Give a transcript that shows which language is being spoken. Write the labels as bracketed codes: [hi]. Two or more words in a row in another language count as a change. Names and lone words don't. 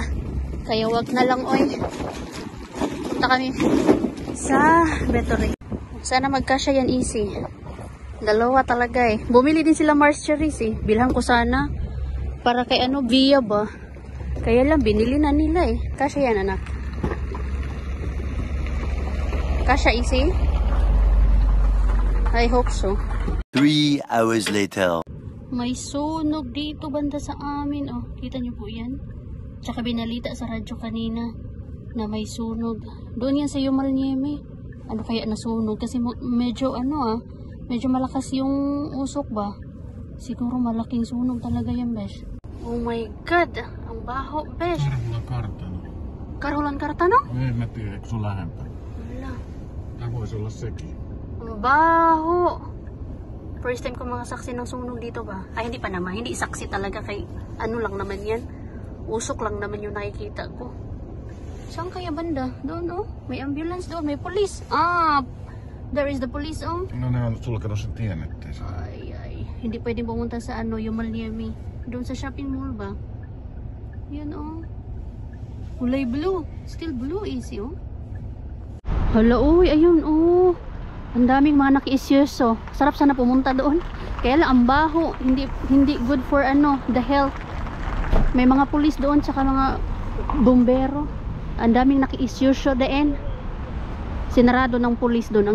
[tl] Kaya wag na lang, oy. Punta kami sa Bettery. Sana magkasya yan, easy. Dalawa talaga eh. Bumili din sila Mars cherries eh. Bilhan ko sana. Para kay ano, Via ba? Kaya lang, binili na nila eh. Kasya yan, anak. Kasya, easy? [en] I hope so. 3 hours later. [tl] May sunog dito banda sa amin. Oh, kita niyo po yan? Tsaka binalita sa radyo kanina na may sunog. Doon yan sa Yumal Nieme. Ano kaya nasunog? Kasi medyo ano medyo malakas yung usok ba? Siguro malaking sunog talaga yan, besh. [en] Oh my God! [tl] Ang baho, besh. [fi] Karhulan kartano. Karhulan kartano? En mä tiedä, eikö sun lähempänä? [tl] Wala. [fi] Tää voisi olla sekin. [tl] Ang baho! [en] First time [tl] ko makasaksi ng sunog dito ba? Ay, hindi pa naman. Hindi saksi talaga kay ano lang naman yan. Usok lang naman yung nakikita ko. Saan kaya banda? Doon, oh. May ambulance doon. May police. Ah! [en] There is the police, oh. [fi] No ne on sulkenut sen tien, ettei saa. Ay. [tl] Hindi pwedeng pumunta sa ano, Yumal Nieme. Doon sa shopping mall ba? Yan, oh. Kulay blue. [en] Still blue, easy, [tl] oh. Hala, uy. Ayun, oh. Ang daming mga naki-isyoso. Sarap sana pumunta doon. Kaya lang, ang baho. Hindi [en] good for [tl] ano, [en] the health. [tl] May mga police doon, tsaka mga bumbero. Ang daming naki-isyoso din. Sinarado ng police doon.